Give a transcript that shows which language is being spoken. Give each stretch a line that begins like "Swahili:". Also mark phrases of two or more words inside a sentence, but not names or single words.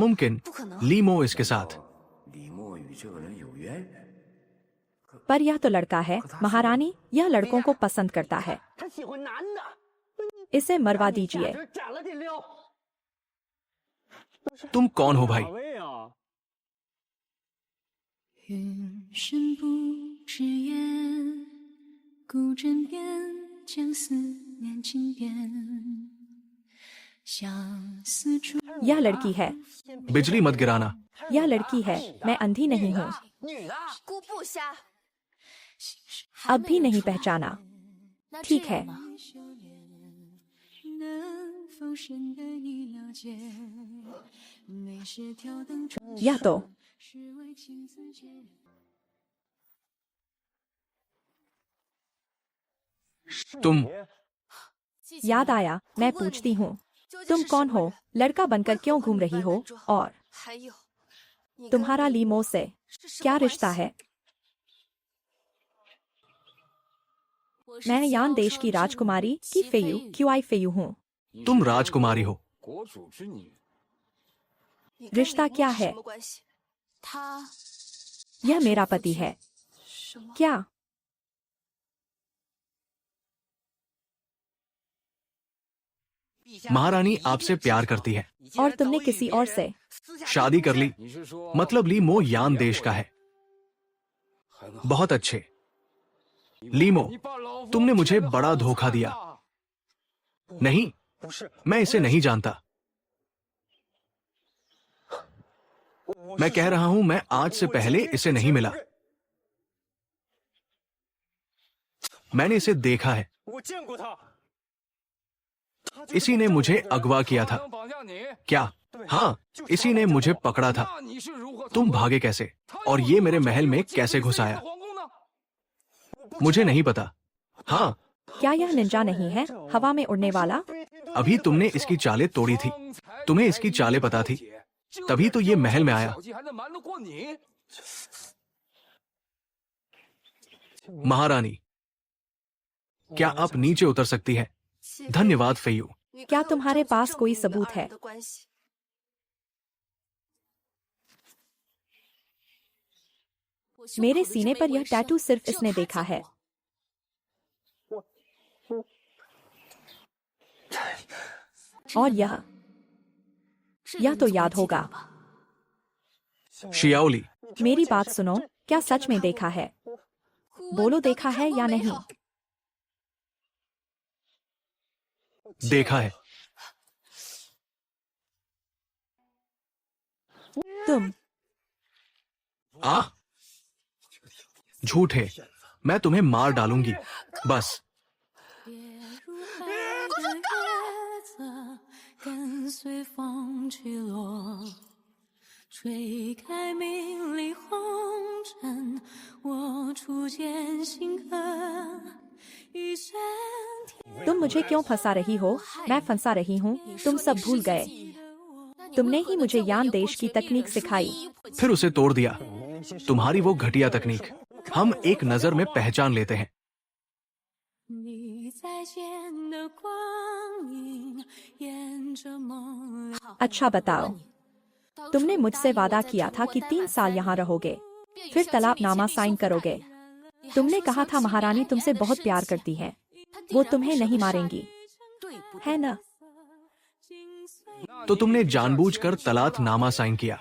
Hindi: नामुमकिन। लीमो इसके साथ पर यह तो लड़का है महारानी, यह लड़कों को पसंद करता है, इसे मरवा दीजिए। तुम कौन हो भाई?
Chinese: 云深不知言，孤枕边将思念轻点。相思处
Hindi: यह लड़की है, बिजली मत गिराना। यह लड़की है, मैं अंधी नहीं हूँ।
Chinese: 姑不瞎，
Hindi: अब भी नहीं पहचाना।
Chinese: 那
Hindi: ठीक
Chinese: 这样
Hindi: है।
Chinese: 吧能否深得你了解？每时挑灯烛
Hindi: यह तो
Chinese: 是为情字结。
Hindi: तुम याद आया, मैं पूछती हूँ, तुम कौन हो? लड़का बनकर क्यों घूम रही हो? और
Chinese: 还有，你跟
Hindi: तुम्हारा
Chinese: 我
Hindi: लीमो से
Chinese: 是什么
Hindi: क्या
Chinese: 关
Hindi: रिश्ता
Chinese: 系
Hindi: है?
Chinese: 我是
Hindi: मैं यान 萧 देश 韶 की 之 राजकुमारी
Chinese: 姬
Hindi: की फेयू
Chinese: 妃
Hindi: क्यू आई फेयू हूँ। तुम राजकुमारी हो।
Chinese: 国主之女，你跟
Hindi: रिश्ता 李牧 क्या
Chinese: 是
Hindi: है?
Chinese: 什么关系？他
Hindi: यह मेरा पति है।
Chinese: 什么？
Hindi: क्या? महारानी आपसे प्यार करती है। और तुमने किसी और से? शादी कर ली।
Chinese: 你是说
Hindi: मतलब लीमो यान देश का है।
Chinese: 很好
Hindi: बहुत अच्छे। लीमो,
Chinese: 你把老夫
Hindi: तुमने मुझे
Chinese: 骗得
Hindi: बड़ा
Chinese: 好
Hindi: धोखा
Chinese: 惨
Hindi: दिया।
Chinese: 呐
Hindi: नहीं, मैं इसे नहीं जानता। मैं कह रहा हूं, मैं आज से पहले इसे नहीं मिला। मैंने इसे देखा है।
Chinese: 我见过他，
Hindi: इसी ने मुझे अगवा किया
Chinese: 他
Hindi: था।
Chinese: 能绑架你，
Hindi: क्या? हाँ, इसी ने मुझे पकड़ा था।
Chinese: 那你是如何
Hindi: तुम
Chinese: 逃脱
Hindi: भागे कैसे?
Chinese: 他
Hindi: और
Chinese: 又
Hindi: ये
Chinese: 如何
Hindi: मेरे
Chinese: 进
Hindi: महल
Chinese: 入
Hindi: में 金 कैसे
Chinese: 妃
Hindi: घुस
Chinese: 的
Hindi: आया?
Chinese: 皇宫呢？
Hindi: मुझे नहीं पता। हाँ, क्या यह निंजा नहीं है, हवा में उड़ने वाला? अभी तुमने इसकी चालें तोड़ी थी।
Chinese: 方才
Hindi: तुम्हें इसकी चालें पता थी।
Chinese: 这
Hindi: तभी तो ये
Chinese: 点
Hindi: महल में
Chinese: 小
Hindi: आया।
Chinese: 计还能瞒得过你？
Hindi: महारानी, क्या आप नीचे उतर सकती है?
Chinese: 谢妃
Hindi: धन्यवाद फेयू।
Chinese: 你
Hindi: क्या
Chinese: 看我
Hindi: तुम्हारे
Chinese: 证据
Hindi: पास
Chinese: 证
Hindi: कोई
Chinese: 明了
Hindi: सबूत 二 है?
Chinese: 人的关系
Hindi: मेरे सीने पर यह टैटू सिर्फ इसने देखा है। और यह तो याद होगा। शियाओली, मेरी बात सुनो, क्या सच में देखा है? बोलो, देखा है या नहीं? देखा है। तुम आ? झूठ है। मैं तुम्हें मार डालूंगी। बस।
Chinese: 别如海的叶子，跟随风去落，吹开明丽红尘。我初见星河，一生天
Hindi: तुम मुझे क्यों फंसा रही हो? मैं फंसा रही हूँ, तुम सब भूल गए। तुमने ही मुझे यान देश की तकनीक सिखाई। फिर उसे तोड़ दिया। तुम्हारी वो घटिया तकनीक हम एक नजर में पहचान लेते हैं।
Chinese: 你再见的光阴，沿着梦流。
Hindi: अच्छा बताओ, तुमने मुझसे वादा किया था कि 3 साल यहाँ रहोगे, फिर तलाकनामा साइन करोगे। तुमने कहा था महारानी तुमसे बहुत प्यार करती है, वो तुम्हें नहीं मारेंगी, है ना? तो तुमने जानबूझकर तलाकनामा साइन किया।